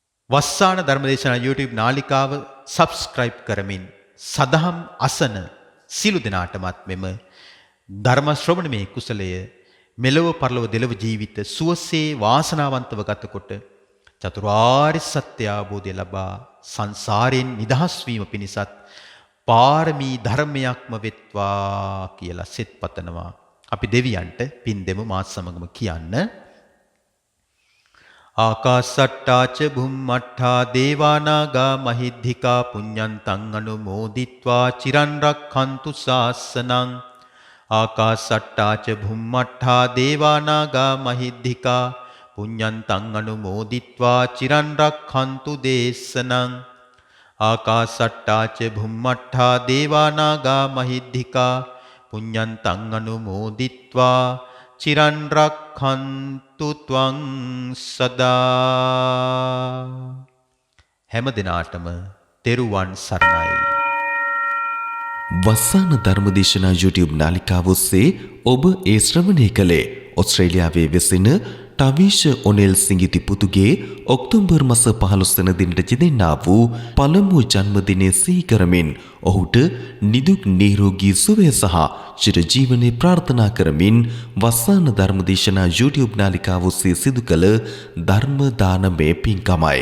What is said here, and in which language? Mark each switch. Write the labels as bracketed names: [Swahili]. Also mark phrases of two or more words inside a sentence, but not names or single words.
[Sinhala] වස්සාන ධර්මදේශනා YouTube නාලිකාව subscribe කරමින් සදහම් අසන සිළු දෙනාටමත් මෙම ධර්ම ශ්‍රවණමේ කුසලය මෙලොව පරලොව දෙලොව ජීවිත සුවසේ වාසනාවන්තව ගතකොට චතුරාර්ය සත්‍ය අවබෝධය ලබා සංසාරයෙන් නිදහස් වීම පිණිසත් පාරමී ධර්මයක්ම වෙත්වා කියලා සෙත් පතනවා. අපි දෙවියන්ට පින් දෙමු මාත් සමගම කියන්න. [Pali] ආකාසට්ටාච බුම්මට්ඨා දේවානාගා මහිද්దికා පුඤ්ඤන්තං අනුමෝදිත්වා චිරන් රක්ඛන්තු ශාසනං. ආකාසට්ටාච බුම්මට්ඨා දේවානාගා මහිද්దికා පුඤ්ඤන්තං අනුමෝදිත්වා චිරන් රක්ඛන්තු දේශනං. ආකාසට්ටාච බුම්මට්ඨා දේවානාගා මහිද්దికා පුඤ්ඤන්තං අනුමෝදිත්වා චිරන් රක්ඛන්තු ත්වං සදා. [Sinhala] හැම දිනාටම තෙරුවන් සරණයි. වස්සාන ධර්මදේශනා YouTube නාලිකාව ඔස්සේ ඔබ ඒ ශ්‍රවණය කළේ ඔස්ට්‍රේලියාවේ වෙසෙන ටවිෂ ඔනෙල් සිංගිති පුතුගේ ඔක්තෝබර් මාස 15 වන දිනට ජෙදෙන්නා වූ පළමු ජන්මදිනය සිහි කරමින් ඔහුට නිදුක් නිරෝගී සුවය සහ චිරජීවනයේ ප්‍රාර්ථනා කරමින් වස්සාන ධර්මදේශනා YouTube නාලිකාව ඔස්සේ සිදු කළ ධර්ම දානමය පින්කමයි.